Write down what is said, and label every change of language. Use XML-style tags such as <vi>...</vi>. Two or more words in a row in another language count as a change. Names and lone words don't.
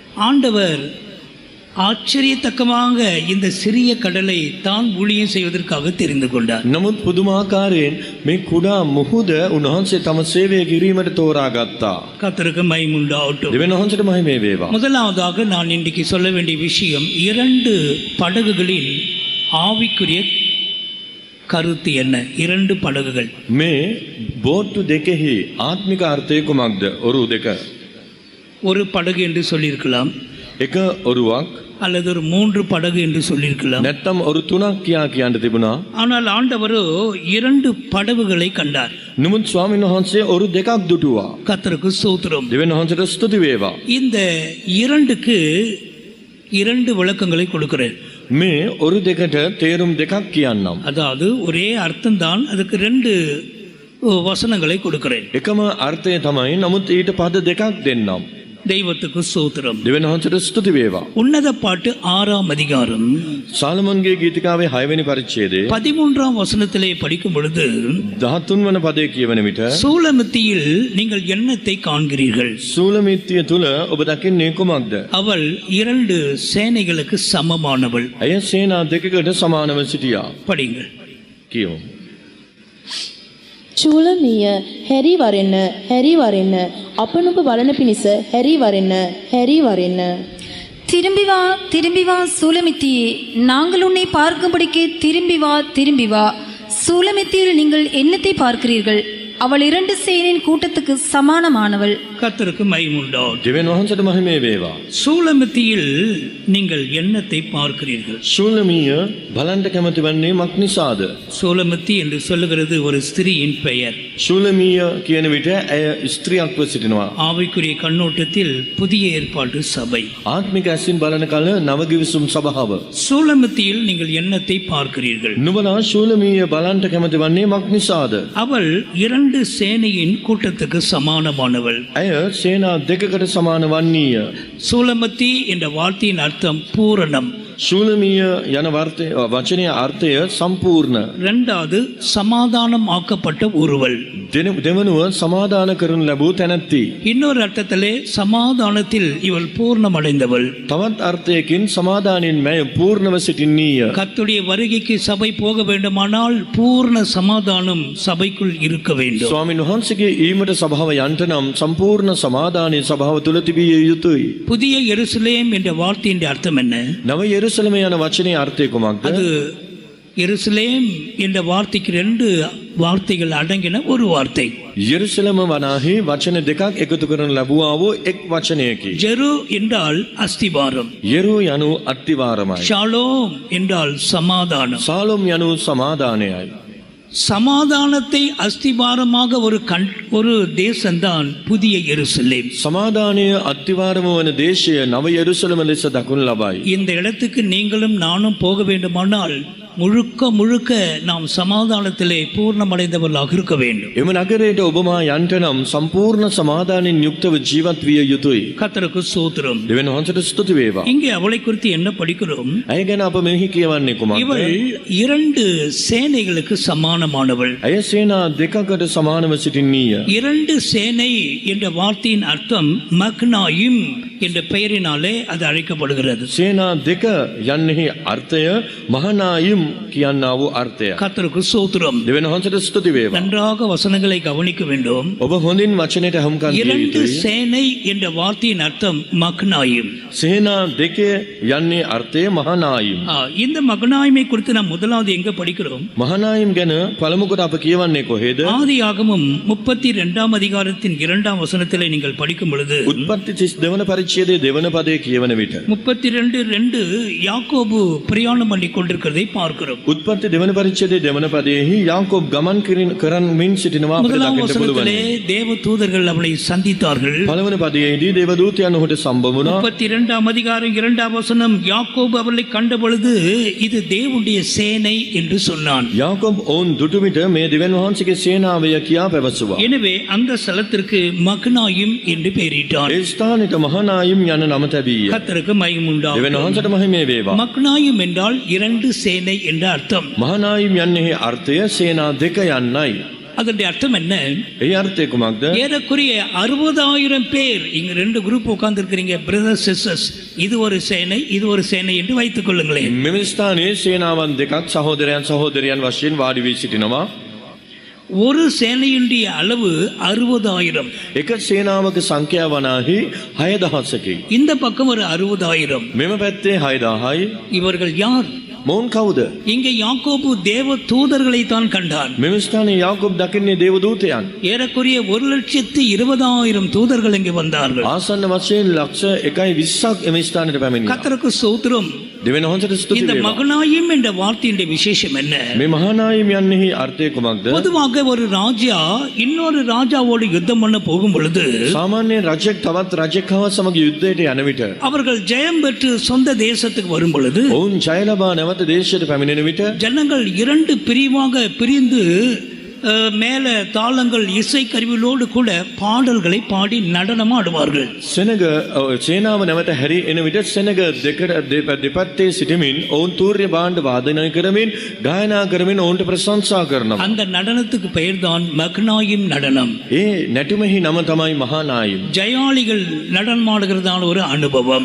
<ta>ஆண்டவர் ஆச்சரியத்தக்கமாக இந்த சிறிய கடலை தான் ஊழியம் செய்வதற்காக தெரிந்து கொண்டார்.</ta> <si>නමුත් පුදුමාකාරයෙන් මේ කුඩා මුහුද උන්වහන්සේ තම සේවය කිරීමට තෝරාගත්තා.</si> <ta>கர்த்தருக்கு மகிமை உண்டாகட்டும்.</ta> <si>දෙවියන් වහන්සේට මහිමේ වේවා.</si> <ta>முதலாவதாக நான் இன்றைக்கு சொல்ல வேண்டிய விஷயம், 2 படகுகளின் ஆவிக்குரிய கருத்து என்ன? 2 படகுகள்.</ta> <si>මේ බෝට්ටු දෙකෙහි ආත්මික අර්ථය කුමක්ද? ඔරු දෙක.</si> <ta>ஒரு படகு என்று சொல்லியிருக்கலாம்,</ta> <si>එක ඔරුවක්</si> <ta>அல்லது ஒரு 3 படகு என்று சொல்லியிருக்கலாம்.</ta> <si>නැත්තම් ඔරු 3ක් කියා කියන්න තිබුණා.</si> <ta>ஆனால் ஆண்டவரோ 2 படகுகளை கண்டார்.</ta> <si>නමුත් ස්වාමීන් වහන්සේ ඔරු දෙකක් දුටුවා.</si> <ta>கர்த்தருக்கு ஸ்தோத்திரம்.</ta> <si>දෙවියන් වහන්සේට ස්තුති වේවා.</si> <ta>இந்த 2க்கு 2 விளக்கங்களை கொடுக்கிறேன்.</ta> <si>මේ ඔරු දෙකට තේරුම් දෙකක් කියන්නම්.</si> <ta>அதாவது ஒரே அர்த்தம்தான், அதுக்கு 2 வசனங்களை கொடுக்கிறேன்.</ta> <si>එකම අර්ථය තමයි, නමුත් ඊට පද දෙකක් දෙන්නම්.</si> <ta>தெய்வத்துக்கு ஸ்தோத்திரம்.</ta> <si>දෙවියන් වහන්සේට ස්තුති වේවා.</si> <ta>உன்னத பாட்டு 6ஆம் அதிகாரம்</ta> <si>සාලමන්ගේ ගීතිකාවේ 6 වෙනි පරිච්ඡේදයේ</si> <ta>13ஆம் வசனத்திலே படிக்கும் பொழுது</ta> <si>13 වන පදයේ කියවන විට</si> <ta>சூலமித்தியில் நீங்கள் எண்ணத்தை காண்கிறீர்கள்.</ta> <si>සූලමිත්තිය තුල ඔබ දකින්නේ කුමක්ද?</si> <ta>அவள் 2 சேனைகளுக்கு சமமானவள்.</ta> <si>ඇය සේනා දෙකකට සමානව සිටියා.</si> <ta>படிங்கள்.</ta> <si>කියමු. චූලමිය හැරි වරෙන්න හැරි වරෙන්න අපනුප බලන පිණිස හැරි වරෙන්න හැරි වරෙන්න.</si> <ta>திரும்பி வா சூலமித்தியே, நாங்கள் உன்னை பார்க்கும்படிக்கு திரும்பி வா. சூலமித்தியில் நீங்கள் என்னத்தை பார்க்கிறீர்கள்? அவள் 2 சேனையின் கூட்டத்துக்கு சமானமானவள். கர்த்தருக்கு மகிமை உண்டாகட்டும்.</ta> <si>දෙවියන් වහන්සේට මහිමේ වේවා.</si> <ta>சூலமித்தியில் நீங்கள் எண்ணத்தை பார்க்கிறீர்கள்.</ta> <si>සූලමිය බලන්න කැමති වන්නේ මක් නිසාද?</si> <ta>சூலமித்தி என்று சொல்லுகிறது ஒரு ஸ்திரீயின் பெயர்.</ta> <si>සූලමිය කියන විට ඇය ස්ත්‍රියක්ව සිටිනවා.</si> <ta>ஆவிக்குரிய கண்ணோட்டத்தில் புதிய ஏற்பாட்டு சபை.</ta> <si>ආත්මික ඇසින් බලන කල නවගිවිසුම් සභාව.</si> <ta>சூலமித்தியில் நீங்கள் எண்ணத்தை பார்க்கிறீர்கள்.</ta> <si>නුඹලා සූලමිය බලන්න කැමති වන්නේ මක් නිසාද?</si> <ta>அவள் 2 சேனையின் கூட்டத்துக்கு சமானமானவள்.</ta> <si>ඇය සේනා දෙකකට සමාන වන්නේය.</si> <ta>சூலமத்தி என்ற வார்த்தையின் அர்த்தம் பூரணம்.</ta> <si>සූලමිය යන වචනයේ අර්ථය සම්පූර්ණ.</si> <ta>2வது சமாதானம் ஆக்கப்பட்ட ஒருவள்.</ta> <si>දෙවනුව සමාදාන කරනු ලැබූ තැනැත්ති.</si> <ta>இன்னொரு அர்த்தத்திலே சமாதானத்தில் இவள் பூர்ணமடைந்தவள்.</ta> <si>තවත් අර්ථයකින් සමාදානයෙන් මැය පූර්ණව සිටින්නීය.</si> <ta>கர்த்தருடைய வருகைக்கு சபை போக வேண்டுமானால் பூர்ண சமாதானம் சபைக்குள் இருக்க வேண்டும்.</ta> <si>ස්වාමීන් වහන්සේගේ ඊමට සභාව යන්ට නම් සම්පූර්ණ සමාදානයේ සභාව තුල තිබිය යුතුයි.</si> <ta>புதிய எருசலேம் என்ற வார்த்தையின் அர்த்தம் என்ன?</ta> <si>නව යෙරුසලම යන වචනේ අර්ථය කුමක්ද?</si> <ta>அது எருசலேம் என்ற வார்த்தைக்கு 2 வார்த்தைகள் அடங்கின ஒரு வார்த்தை.</ta> <si>යෙරුසලම වනාහි වචන දෙකක් එකතු කරන ලැබුවා වූ එක් වචනයකි.</si> <ta>ஜெரு என்றால் அஸ்திவாரம்,</ta> <si>යෙරු යනු අත්තිවාරමයි.</si> <ta>ஷாலோம் என்றால் சமாதானம்.</ta> <si>සාලොම් යනු සමාදානයයි.</si> <ta>சமாதானத்தை அஸ்திவாரமாக ஒரு தேசம்தான் புதிய எருசலேம்.</ta> <si>සමාදානය අත්තිවාරම වන දේශය නව යෙරුසලම ලෙස දක්වනු ලබයි.</si> <ta>இந்த இடத்துக்கு நீங்களும் நானும் போக வேண்டுமானால் முழுக்க நாம் சமாதானத்திலே பூர்ணமடைந்தவர்களாக இருக்க வேண்டும்.</ta> <si>එම නගරයට ඔබමා යන්ට නම් සම්පූර්ණ සමාදානයෙන් යුක්තව ජීවත් විය යුතුයි.</si> <ta>கர்த்தருக்கு ஸ்தோத்திரம்.</ta> <si>දෙවියන් වහන්සේට ස්තුති වේවා.</si> <ta>இங்கே அவளை குறித்து என்ன படிக்கிறோம்?</ta> <si>ඇය ගැන අප මෙහි කියවන්නේ කුමක්ද?</si> <ta>இவள் 2 சேனைகளுக்கு சமானமானவள்.</ta> <si>ඇය සේනා දෙකකට සමානව සිටින්නීය.</si> <ta>2 சேனை என்ற வார்த்தையின் அர்த்தம் மக்னாயிம் என்ற பெயரினாலே அது அழைக்கப்படுகிறது.</ta> <si>සේනා දෙක යන්නෙහි අර්ථය මහනායිම් කියන්නා වූ අර්ථය.</si> <ta>கர்த்தருக்கு ஸ்தோத்திரம்.</ta> <si>දෙවියන් වහන්සේට ස්තුති වේවා.</si> <ta>நன்றாக வசனங்களை கவனிக்க வேண்டும்.</ta> <si>ඔබ හොඳින් වචනයට අහුම්කම් දිය 2 යුතුයි.</si> <ta>சேனை என்ற வார்த்தையின் அர்த்தம் மக்னாயிம்.</ta> <si>සේනා දෙකේ යන්නේ අර්ථය මහනායිම්.</si> <ta>இந்த மக்னாயிமை குறித்து நாம் முதலாவது எங்க படிக்கிறோம்?</ta> <si>මහනායිම් ගැන පළමු කොට අප කියවන්නේ කොහෙද?</si> <ta>ஆதியாகமம் 32ஆம் அதிகாரத்தின் 2ஆம் வசனத்திலே நீங்கள் படிக்கும் பொழுது</ta> <si>උත්පත්ති 32 වන පරිච්ඡේදයේ දෙවන පදයේ කියවන විට</si> <ta>32:2 யாக்கோபு பிரயாணம் பண்ணி கொண்டிருக்கிறதை பார்க்கிறோம்.</ta> <si>උත්පත්ති දෙවන පරිච්ඡේදයේ දෙවන පදයේහි යාකෝබ් ගමන් කරමින් සිටිනවා අපිට</si> <ta>முதலாம்</ta> <si>දකින්න</si> <ta>வசனத்திலே</ta> <si>පුළුවන්.</si> <ta>தேவ தூதர்கள் அவளை சந்தித்தார்கள்.</ta> <si>පළවන පදයේදී දේවදූතයන් ඔහුට සම්බ වුණා.</si> <ta>32ஆம் அதிகாரம் 2ஆம் வசனம் யாக்கோபு அவளை கண்ட பொழுது இது தேவனுடைய சேனை என்று சொன்னான்.</ta> <si>යාකෝබ් ඔවුන් දුටු විට මේ දෙවියන් වහන්සේගේ සේනාවය කියා පැවසුවා.</si> <ta>எனவே அந்த ஸ்தலத்திற்கு மக்னாயிம் என்று பெயரிட்டான்.</ta> <si>ඒ ස්ථානෙට මහනායිම් යන නම තැබීය.</si> <ta>கர்த்தருக்கு மகிமை</ta> <si>දෙවියන්</si> <ta>உண்டாகட்டும்.</ta> <si>වහන්සේට මහිමේ වේවා.</si> <ta>மக்னாயிம் என்றால் 2 சேனை என்ற அர்த்தம்.</ta> <si>මහනායිම් යන්නේ අර්ථය සේනා දෙක යන්නයි.</si> <ta>அதனுடைய அர்த்தம் என்ன?</ta> <si>ඒ අර්ථය කුමක්ද?</si> <ta>ஏறக்குறைய 60,000 பேர் இங்க ரெண்டு குரூப் உட்கார்ந்து இருக்கிறீங்க,</ta> <en>brothers sisters.</en> <ta>இது ஒரு சேனை, இது ஒரு சேனை என்று வைத்துக் கொள்ளுங்களேன்.</ta> <si>මෙම ස්ථානයේ සේනාවන් දෙකක් සහෝදරයන් සහෝදරියන් වශයෙන් වාඩි වී සිටිනවා.</si> <ta>ஒரு சேனையுடைய அளவு 60,000.</ta> <si>එක සේනාවක සංඛ්‍යාව වනාහි 6,000කි.</si> <ta>இந்த பக்கம் ஒரு 60,000.</ta> <si>මෙම පැත්තේ 6,000යි.</si> <ta>இவர்கள் யார்?</ta> <si>මොවුන් කවුද?</si> <ta>இங்கே யாக்கோபு தேவ தூதர்களை தான் கண்டான்.</ta> <si>මෙම ස්ථානයේ යාකොබ් දකින්නේ දේවදූතයන්.</si> <ta>ஏறக்குறைய 1,20,000 தூதர்கள் இங்கே வந்தார்கள்.</ta> <si>ආසන්න වශයෙන් ලක්ෂ 1.20ක් එම ස්ථානයට පැමිණියා.</si> <ta>கர்த்தருக்கு ஸ்தோத்திரம்.</ta> <si>දෙවියන් වහන්සේට ස්තුති</si> <ta>இந்த</ta> <si>වේවා.</si> <ta>மகனாயிம் என்ற வார்த்தையின் விசேஷம் என்ன?</ta> <si>මේ මහානායම් යන්නේහි අර්ථය කුමක්ද?</si> <ta>பொதுவாக ஒரு ராஜா இன்னொரு ராஜாவோடு யுத்தம் பண்ண போகும் பொழுது</ta> <si>සාමාන්‍යයෙන් රජෙක් තවත් රජෙක් හා සමග යුද්ධයට යන විට</si> <ta>அவர்கள் ஜெயம் பெற்று சொந்த தேசத்துக்கு வரும் பொழுது</ta> <si>ඔවුන් ජය ලබා නැවත දේශයට පැමිණෙන විට</si> <ta>ஜனங்கள் 2 பிரிவாக பிரிந்து மேல தாளங்கள் இசை கருவிகளோடு கூட பாடல்களை பாடி நடனம் ஆடுவார்கள்.</ta> <si>සෙනග සේනාව නැවත හැරී එන විට සෙනග දෙපැත්තේ සිටමින් ඔවුන් තූර්ය භාණ්ඩ වාදනය කරමින් ගායනා කරමින් ඔවුන්ට ප්‍රශංසා කරනවා.</si> <ta>அந்த நடனத்துக்கு பெயர்தான் மக்னாயிம் நடனம்.</ta> <si>ඒ නැටුමෙහි නම තමයි මහානායම්.</si> <ta>ஜெயாளிகள் நடனம் ஆடுகிறதான ஒரு அனுபவம்.</ta>